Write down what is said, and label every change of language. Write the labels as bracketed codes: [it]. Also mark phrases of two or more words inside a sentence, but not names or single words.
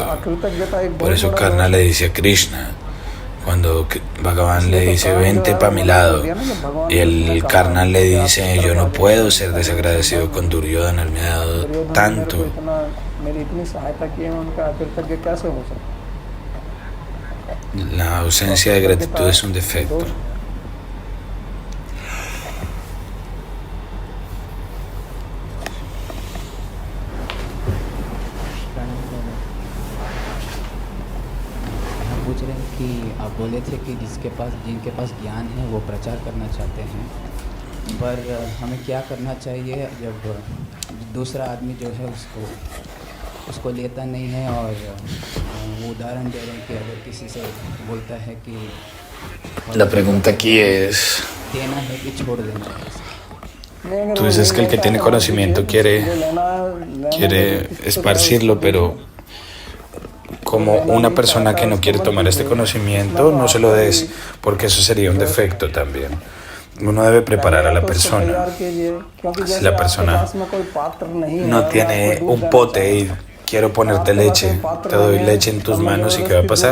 [es] Por eso Karna le dice a Krishna, cuando Bhagavan le dice vente para mi lado, y el Karna le dice yo no puedo ser desagradecido con Duryodhana, él me ha dado tanto. La ausencia de gratitud es un defecto. [hi] पूछ रहे हैं कि आप बोले थे कि जिनके पास ज्ञान है वो प्रचार करना चाहते हैं, पर हमें क्या करना चाहिए जब दूसरा आदमी जो है उसको लेता नहीं है, और वो उदाहरण दे रहे हैं कि अगर किसी से बोलता है कि [es] La pregunta aquí es, [hi] देना है कि छोड़ देना है. [es] tú dices que el que tiene conocimiento quiere esparcirlo, pero como una persona que no quiere tomar este conocimiento, no se lo des, porque eso sería un defecto también. Uno debe preparar a la persona. Si la persona no tiene un pote y quiero ponerte leche, te doy leche en tus manos, y ¿qué va a pasar?